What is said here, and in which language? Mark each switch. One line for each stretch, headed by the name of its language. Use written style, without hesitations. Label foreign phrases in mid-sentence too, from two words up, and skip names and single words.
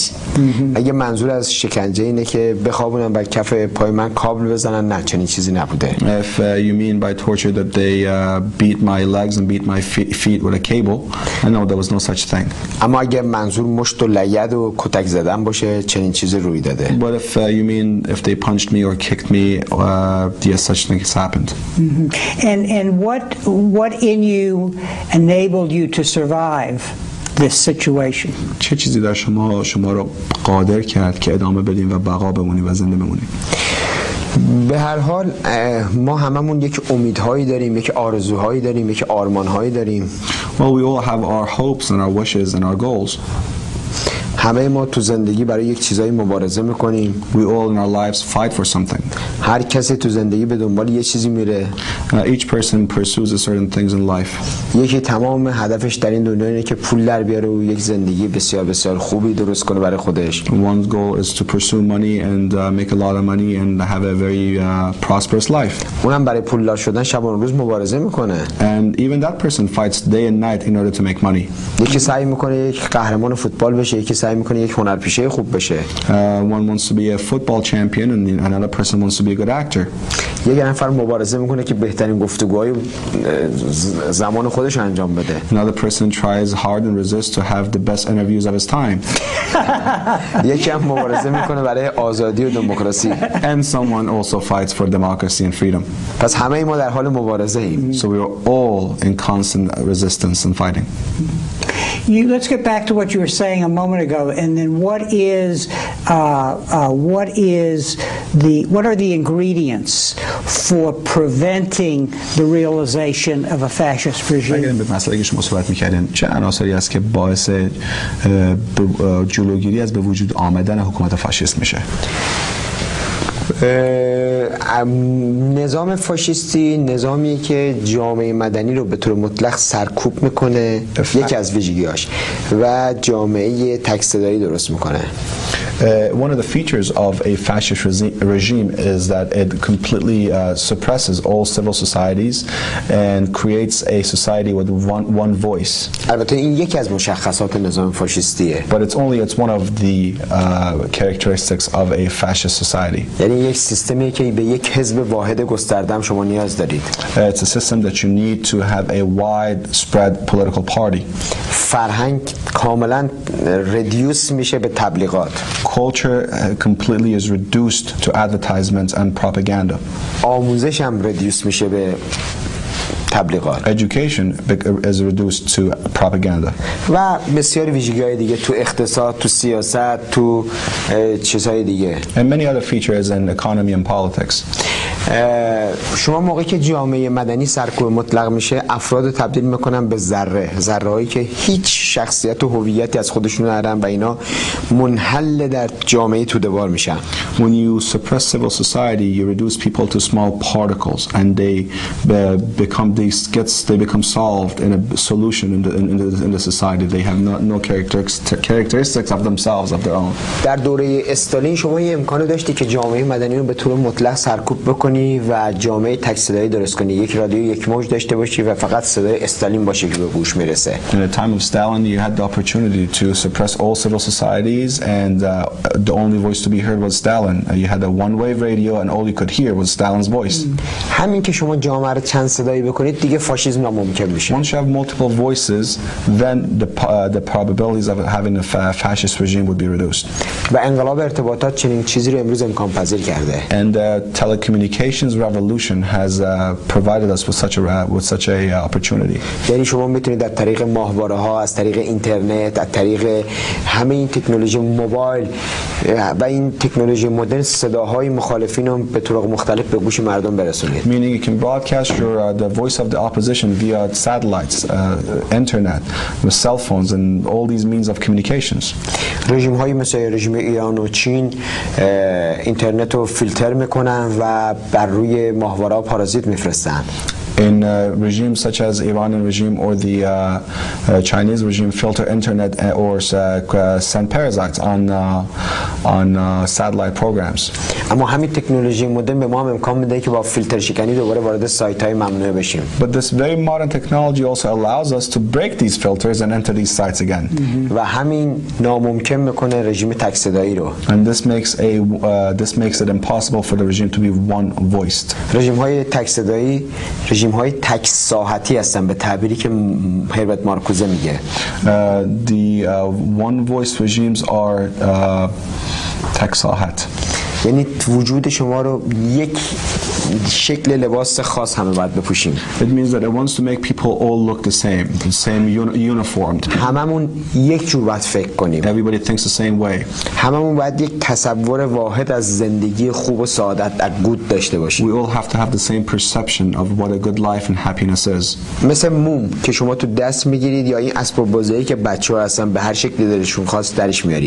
Persian: اگه منظور از شکنجه اینه که بخوابونن بر کف پای من کابل بزنن، نه چنین چیزی نبوده.
English: If you mean by torture that they beat my legs and beat my feet with a cable, I know there was no such thing.
Persian: اما اگه منظور مشت و لگد و کتک زدن باشه چنین چیزی روی داده.
English: But if you mean if they punched me or kicked me, yes, such things happened. And what in you enabled you to survive this situation?
Persian: چه چیزی در شما رو قادر کرد که ادامه بدین و بقا بمونید و زنده بمونید؟ به هر حال ما هممون یک امیدهایی داریم، یک آرزوهایی داریم، یک آرمانهایی داریم.
English: Well, we all have our hopes and our wishes and our goals.
Persian: همه ما تو زندگی برای یک چیزایی مبارزه میکنیم.
English: We all in our lives fight for something.
Persian: هر کسی تو زندگی به دنبال یه چیزی میره.
English: Each person pursues certain things in life.
Persian: یکی تمام هدفش در این دنیا اینه که پول در بیاره و یک زندگی بسیار بسیار خوبی درست کنه برای خودش.
English: One's goal is to pursue money and make a lot of money and have a very prosperous life.
Persian: اونم برای پولدار شدن شب و روز مبارزه میکنه.
English: And even that person fights day and night in order to make money.
Persian: یکی سعی میکنه یک قهرمان فوتبال بشه، یکی سعی میکنه یک هنرپیشه خوب بشه.
English: One wants to be a football champion and another person wants to be a good actor.
Persian: یک نفر مبارزه میکنه که بهترین گفتگوهای زمان خودش رو انجام بده.
English: Another person tries hard and resists to have the best interviews of his time.
Persian: یکی هم مبارزه میکنه برای آزادی و دموکراسی.
English: And someone also fights for democracy and freedom.
Persian: پس همه ما در حال مبارزه ایم.
English: So we are all in constant resistance and fighting. Let's get back to what you were saying a moment ago, and then what are the ingredients for preventing the realization of a fascist regime?
Persian: اگر به مسئله که شما صحبت می‌کردین چه عناصری است که باعث جلوگیری از به وجود آمدن حکومت فاشیست میشه؟ نظام فاشیستی نظامی که جامعه مدنی رو به طور مطلق سرکوب میکنه، یکی از ویژگی‌هاش، و جامعه تک صدایی درست میکنه.
English: One of the features of a fascist regime is that it completely suppresses all civil societies and creates a society with one voice.
Persian: البته این یکی از مشخصات نظام فاشیستیه.
English: But it's one of the characteristics of a fascist society.
Persian: یعنی یک سیستمی که به یک حزب واحد گسترده هم شما نیاز دارید.
English: It's a system that you need to have a widespread political party.
Persian: فرهنگ کاملا ردیوس میشه به تبلیغات.
English: Culture completely is reduced to advertisements and propaganda.
Persian: آموزش هم ردیوس میشه به تبلیغات.
English: Education is reduced to propaganda.
Persian: و بسیاری ویژگی‌های دیگه تو اقتصاد، تو سیاست، تو چیزهای دیگه.
English: And many other features in economy and politics.
Persian: شما موقعی که جامعه مدنی سرکوب مطلق میشه، افراد تبدیل میکنن به ذره‌هایی که هیچ شخصیت و هویتی از خودشون ندارن و اینا منحل در جامعه توده‌وار میشن.
English: When you suppress civil society, you reduce people to small particles, and they become solved in a solution in the society. They have no characteristics of themselves, of their own.
Persian: در دوره استالین شما یه امکانو داشتی که جامعه مدنی رو به طور مطلق سرکوب بکنی و جامعه تک صدایی درست کنی. یک رادیو یک موج داشته باشی و فقط صدای استالین باشه که به گوش میرسه.
English: In the time of Stalin, you had the opportunity to suppress all civil societies, and the only voice to be heard was Stalin. You had a one-wave radio, and all you could hear was Stalin's voice.
Persian: همین که شما جامعه رو چند صدایی بکنید دیگه فاشیسم ناممکن میشه.
English: Once you have multiple voices, then the probabilities of having a fascist regime would be reduced.
Persian: و انقلاب ارتباطات چنین چیزی رو امروز امکان پذیر کرده.
English: And the telecommunications revolution has provided us with such a opportunity.
Persian: یعنی شما میتونید از طریق ماهواره‌ها، از طریق اینترنت، از طریق همه این تکنولوژی موبایل و این تکنولوژی مدرن صداهای مخالفین رو به طرق مختلف به گوش مردم برسونید.
English: Meaning you can broadcast the voice of the opposition via satellites, internet, with cell phones and all these means of communications.
Persian: رژیم‌های مثل رژیم ایران و چین اینترنت رو فیلتر میکنن و بر روی ماهواره‌ها پارازیت میفرستن.
English: In regimes such as Iranian regime or the Chinese regime, filter internet or send parasites on satellite programs.
Persian: اما همین تکنولوژی مدرن به ما هم امکان میده که با فیلتر شکنی دوباره وارد سایت‌های ممنوعه بشیم.
English: But this very modern technology also allows us to break these filters and enter these sites again.
Persian: و همین ناممکن میکنه رژیم تک صدایی رو.
English: And this makes it impossible for the regime to be one-voiced.
Persian: رژیم‌های تک صدایی رژیم‌های تک ساحتی هستن به تعبیری که هربرت مارکوزه میگه.
English: The one-voice regimes are
Persian: تک ساحت. یعنی وجود شما رو یک شکل لباس خاص همه باید بپوشیم.
English: It means that it wants to make people all look the same uniformed.
Persian: هممون یک جور باید فکر کنیم.
English: Everybody thinks the same way.
Persian: هممون باید یک تصور واحد از زندگی خوب و سعادت و گود داشته باشیم.
English: We all have to have the same perception of what a good life and happiness is.
Persian: مثل موم که شما تو دست میگیرید یا این اسباب بازی که بچه‌ها هستن به هر شکلی دلشون خواست درش میارید.